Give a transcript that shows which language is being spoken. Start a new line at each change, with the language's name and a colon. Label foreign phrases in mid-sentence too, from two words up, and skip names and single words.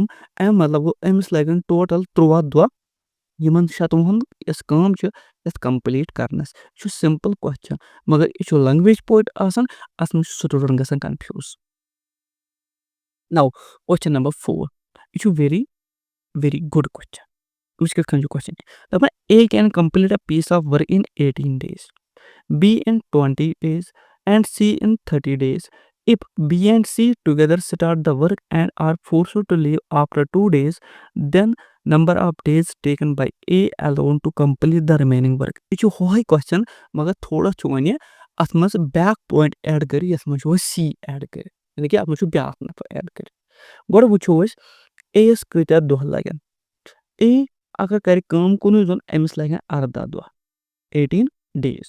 Kashmiri: اَمیُک مطلب گوٚو أمِس لگن ٹوٹل 13 دۄہ یِمن 96 یۄس کٲم چھِ یتھ کمپلیٖٹ کرنس. یہِ چھُ
English: simple question
Kashmiri: مگر یہِ چھُ
English: language point
Kashmiri: آسان اتھ منٛز چھُ سٹوڈنٹ گژھان کنفیوٗز.
English: now question number 4.
Kashmiri: یہِ چھُ
English: very very good question.
Kashmiri: وٕچھ کِتھ کٔنۍ چھُ کوسچن دپان
English: A can complete a piece of work in 18 days, B in 20 days, and C in 30 days. If B and C together start the work and are forced to leave after 2 days, then number of days taken by A alone to complete the remaining work.
Kashmiri: یہِ چھُ ہوے کوسچن مگر تھوڑا چھُ وۄنۍ اتھ منٛز بیاکھ
English: point add
Kashmiri: کٔرِتھ یتھ منٛز چھُ وۄنۍ C ایڈ کٔرِتھ یعنی کہِ اتھ منٛز چھُ بیاکھ نفر ایڈ کٔرِتھ. گۄڈٕ وٕچھو أسۍ A یس کۭتیاہ دۄہ لگن. A اگر کرِ کٲم کُنُے زوٚن أمِس لگن 18 دۄہ 18 days.